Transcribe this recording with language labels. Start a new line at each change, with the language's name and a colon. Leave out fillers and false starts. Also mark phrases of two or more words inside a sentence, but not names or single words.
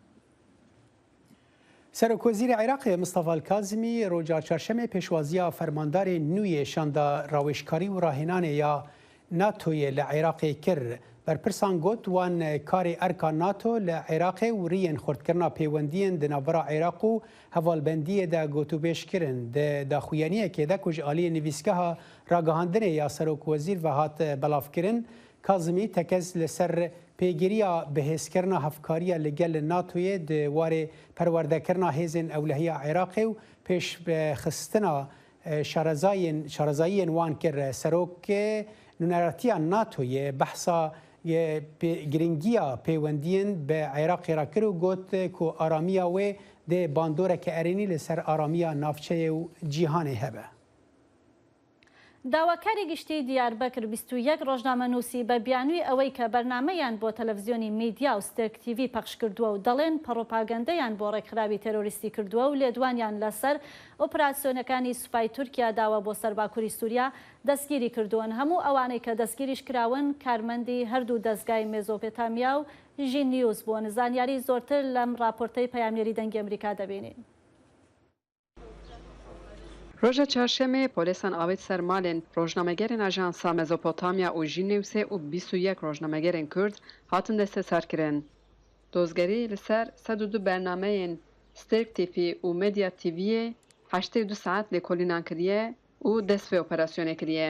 Kurdish: سەرۆکوەزیری عێراقی مستەفا کازمی ڕۆژا چەرشەمێ پێشوازیە فەرماندارێ نوێ شاندا ڕاوێژکاری و ڕاهێنانێ یا ناتۆیە لە عێراقی کرد. بەرپرسان گوت وان کارێ ئەرکا ناتۆ لە عێراقی و ریەن خۆردکردنا پەیوەندیên di navbera Iraq û hevalbendiyê de gotûbêjkirin di daxuyaniyekê de ku ji aliyê nivîsgeha ragihandinê ya Serokwezîr ve hat belavkirin. Kazimî tekez li ser pêgiriya bihêzkirina hevkariya li gel NATOyê di warê perwerdekirina hêzên ewlehiya Iraqê û pêşxistina şarezayiyên wan kir. Serokê nûneratiya NATOyê behsa giringiya pêwendiyên bi Iraqê ra kir û got ku aramiya wê dê bandoreke erênî li ser aramiya navçeyê û cîhanê hebe.
Central Kurdish: داواکاری گشتی دیاربەکر 21 ڕۆژنامەنووسی بە بیانووی ئەوەی کە بەرنامەیان بۆ تەلەڤیزیۆنی میدیا و ستێرک تیڤی پەخش کردووە و دەڵێن پەڕۆپاگەندەیان بۆ ڕێکخراوی تەرۆریستی کردووە و لێدوانیان لەسەر ئۆپراسیۆنەکانی سوپای تورکیا داوا بۆ سەرباکووری سووریا دەستگیری کردوون. هەموو ئەوانەی کە دەستگیریش کراون کارمەندی هەردوو دەستگای مێزۆپێتامیا و ژین نیوز بوون. زانیاری زۆرتر لەم راپۆرتەی پەیامنێری دەنگی ئەمریکا دەبینین.
Kurdish: Roja çarşemê polîsan avêt ser malên rojnamegerên Ajansa Mezopotamiya û jî Newsê û 21 rojnamegerên Kurd hatin desteserkirin. Dozgerî li ser 102 bernameyên Sterk TV û Medya TV'yê 82 saet lêkolînan kiriye û dest vê operasyonê kiriye.